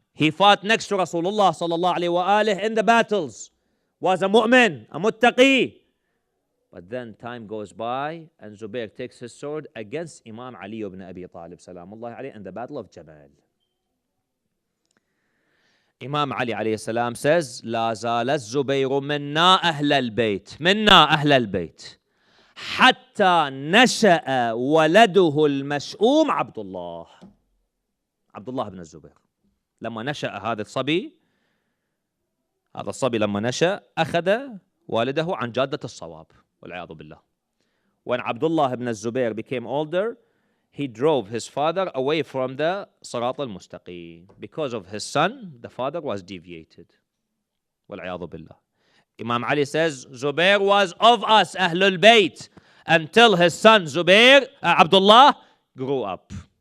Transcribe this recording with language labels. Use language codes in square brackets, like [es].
[en] He fought next to Rasulullah sallallahu alayhi wa alihi in the battles. Was a mu'min, a muttaqi. But then time goes by and Zubair takes his sword against Imam Ali ibn Abi Talib salamullahi alayhi in the battle of Jamal. Imam Ali alayhi salam says, [ar] لا زال الزبير منا أهل البيت منا أهل البيت حتى نشأ ولده المشؤوم عبد الله بن الزبير. لما نشأ هذا الصبي لما نشأ أخذ والده عن جادة الصواب والعياذ بالله. [en] When Abdullah ibn Zubair became older, he drove his father away from the Sirat al-Mustaqim. Because of his son, the father was deviated. [ar] والعياذ بالله. [en] Imam Ali says, Zubair was of us, Ahlul Bayt, until his son Abdullah, grew up.